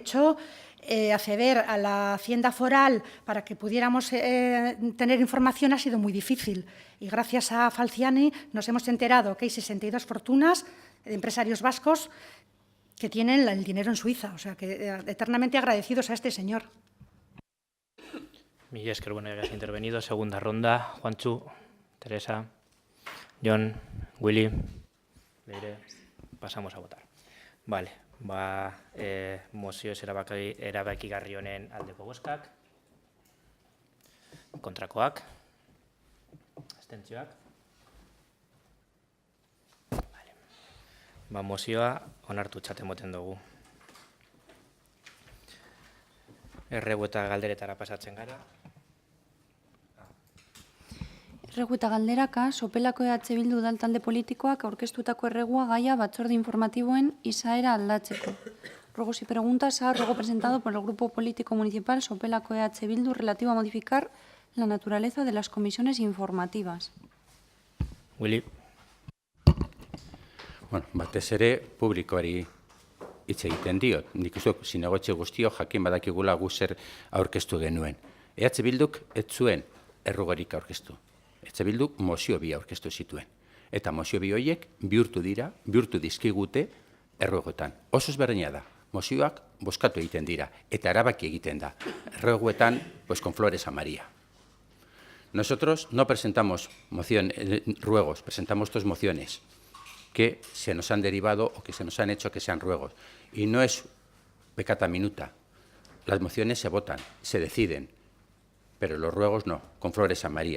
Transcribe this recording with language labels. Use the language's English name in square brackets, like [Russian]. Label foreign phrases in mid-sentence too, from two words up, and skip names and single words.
[Spanish] De hecho, acceder a la Hacienda Foral para que pudiéramos tener información ha sido muy difícil. Y gracias a Falciani nos hemos enterado que hay 62 fortunas de empresarios vascos que tienen el dinero en Suiza. O sea, que eternamente agradecidos a este señor. [Basque] Mila esker, bueno, [Spanish] ya has intervenido. Segunda ronda. Juanchu, Teresa, Jon, Willy. Leire, pasamos a votar. [Basque] Vale, mozioez erabakigarri honen aldeko bozkak. Kontrakoak. Abstentzioak. Vale. Mozioa onartutzat ematen dugu. Erregu eta galderetara pasatzen gara. Erregu eta galderaka, Sopelako EH Bildu udaltalde politikoak aurkeztutako erregua gaia batzorde informatiboen izaera aldatzeko. [Spanish] Ruegos y preguntas a ruego presentado por el Grupo Político Municipal Sopelako EH Bildu relativo a modificar la naturaleza de las comisiones informativas. Willy. [Basque] Bueno, batez ere publikoari hitz egiten diot. Nik uste zinegotzi guztio jakin badakigula gu zer aurkeztu genuen. EH Bilduk ez zuen errugarik aurkeztu. EH Bilduk mozio bi aurkeztu zituen. Eta mozio bi horiek bihurtu dizkigute erruegotan. Oso ezberdina da. Mozioak bozkatu egiten dira eta erabaki egiten da. Erruegoetan, [Spanish] pues con flores a María. Nosotros no presentamos ruegos, presentamos dos mociones que se nos han derivado o que se nos han hecho que sean ruegos. Y no es [Latin] peccata minuta. [Spanish] Las mociones se votan, se deciden, pero los ruegos no, con flores a María.